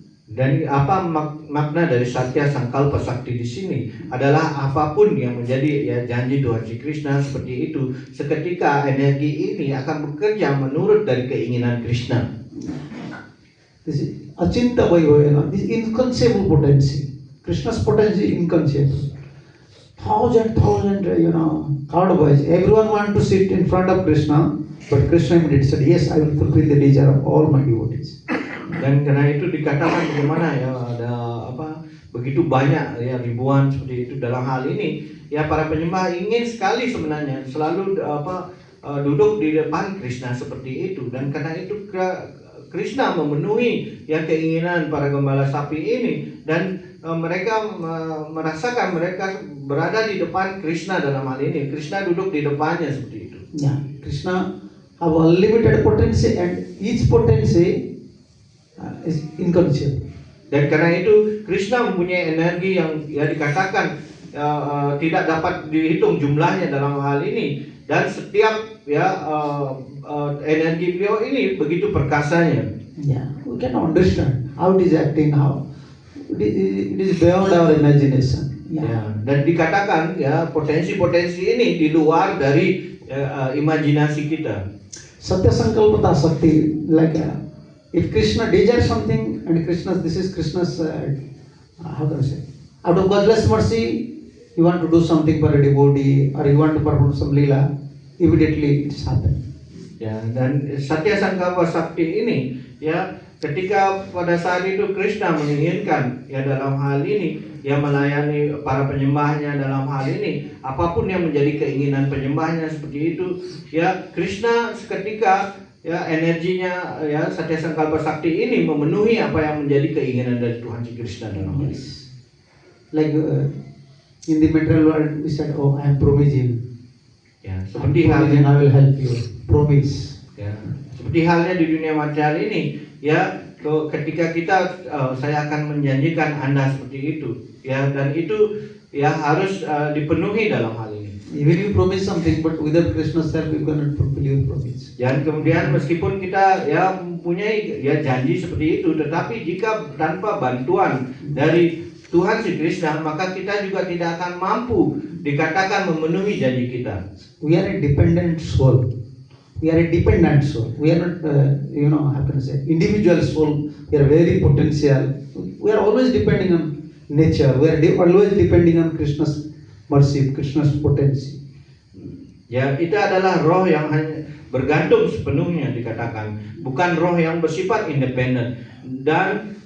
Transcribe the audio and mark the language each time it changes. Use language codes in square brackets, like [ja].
[id] Dan apa makna dari satya sankalpa sakti di sini adalah apapun yang menjadi ya janji Tuhan si Krishna seperti itu, seketika energi ini akan bekerja menurut dari keinginan Krishna. [en] This is achinta vaibhavena, this inconceivable potency. Krishna's potency is inconceivable. Thousand, cowboys, everyone want to sit in front of Krishna, but Krishna immediately said, yes, I will fulfill the desire of all my devotees. [id] Dan karena itu dikatakan bagaimana ya ada begitu banyak ya ribuan seperti itu dalam hal ini ya, para penyembah ingin sekali sebenarnya selalu duduk di depan Krishna seperti itu, dan karena itu Krishna memenuhi ya keinginan para gembala sapi ini, dan mereka merasakan mereka berada di depan Krishna dalam hal ini. Krishna duduk di depannya seperti itu. [en] Ya, Krishna have unlimited potency and each potency is inconceivable. [id] Dan karena itu Krishna mempunyai energi yang ya dikatakan tidak dapat dihitung jumlahnya dalam hal ini, dan setiap ya energi beliau ini begitu perkasanya. [en] Yeah, we can understand how it is acting, how it is beyond our imagination. [id] Ya, dan dikatakan ya potensi-potensi ini di luar dari imajinasi kita. [en] Satya sankalpata sakti, like if Krishna desires something and this is Krishna's how can I say, out of Godless mercy, you want to do something for a devotee or you want to perform some lila, immediately it's happened. [id] Ya, dan satya sankalpa sakti ini ya, ketika pada saat itu Krishna menginginkan ya dalam hal ini ya melayani para penyembahnya dalam hal ini, apapun yang menjadi keinginan penyembahnya seperti itu ya, Krishna seketika ya energinya ya satya sankalpa sakti ini memenuhi apa yang menjadi keinginan dari Tuhan si Krishna dalam hal ini. [en] Like in the material world we said, oh, I am promising. [id] Ya, seperti halnya [en] I will help you. Promise. [id] Ya, seperti halnya di dunia material ini ya, ketika kita saya akan menjanjikan Anda seperti itu ya, dan itu ya harus dipenuhi dalam hal ini. [en] Even you promise something, but without Krishna's help you cannot fulfill your promise. [id] Dan kemudian meskipun kita ya mempunyai ya janji seperti itu, tetapi jika tanpa bantuan dari Tuhan si Krishna, maka kita juga tidak akan mampu dikatakan memenuhi janji kita. [en] We are a dependent soul. We are a dependent soul. We are not, how can I say, individual soul. We are very potential. We are always depending on nature. We are always depending on Krishna's mercy, Krishna's potency. [id] Ya, itu adalah roh yang hanya bergantung sepenuhnya dikatakan, bukan roh yang bersifat independen. Dan